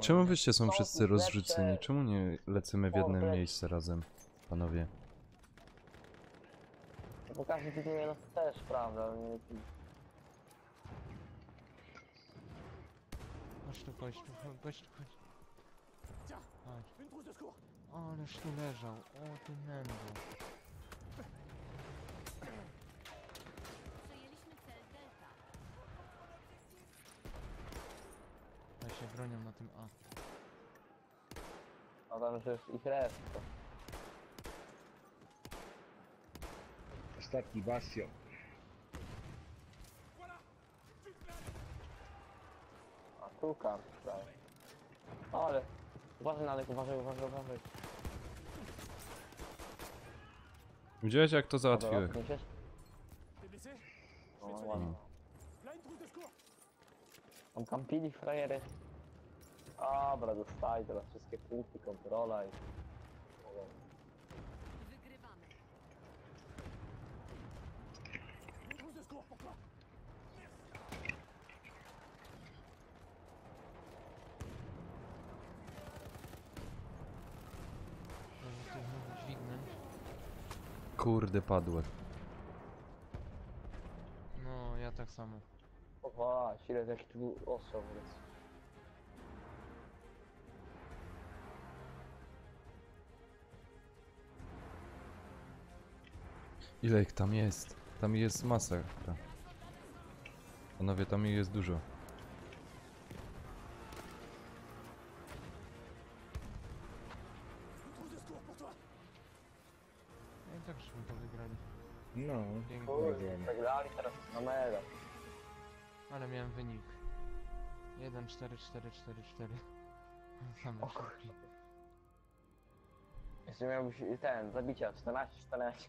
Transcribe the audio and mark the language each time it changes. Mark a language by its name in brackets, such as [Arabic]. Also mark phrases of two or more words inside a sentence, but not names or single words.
[Polish] Ale czemu wyście są No, wszyscy lepsze- rozrzuceni? Czemu nie lecimy w jednym Dobre. miejsce razem, panowie? Bo każdy tytuł nas też, prawda? ale nie- Chodź tu, chodź tu, chodź tu, chodź. [French] Tiens, [Polish] Chodź. [French] une trousse de secours. [Polish] O, ależ tu leżał. O, ty nędzo. Przejęliśmy cel Delta. Ja się bronią na tym A. No tam już jest ich reszta. Ostatni bastion. A tu kamp, prawie. Ale... Uważaj Nadek, uważaj. Widziałeś jak to Dobra, załatwiłem? odniesiesz? [French] T'es blessé? Je vais [Polish] No [French] te soigner. [Polish] ładnie. [French] Là, une trousse de secours. [Polish] Tam kampili frajery. Dobra, dostaj teraz wszystkie punkty, kontrola i... Wygrywamy. [French] Une trousse de secours pour toi. [Polish] Może tu znowu dźwignąć. Kurde, padłem. No, ja tak samo. O właśnie, ile jaki tu ostrzał jest. Ile ich tam jest? Tam jest masa. Panowie, tam ich jest dużo. [French] Une trousse de secours pour toi. [Polish] No i tak żeśmy to wygrali. No, Dziękuję. Kurde, przegrali teraz na mega. Ale miałem wynik. 1, 4, 4, 4, 4. Same szybki. Jeszcze miałbyś ten, zabicia 14.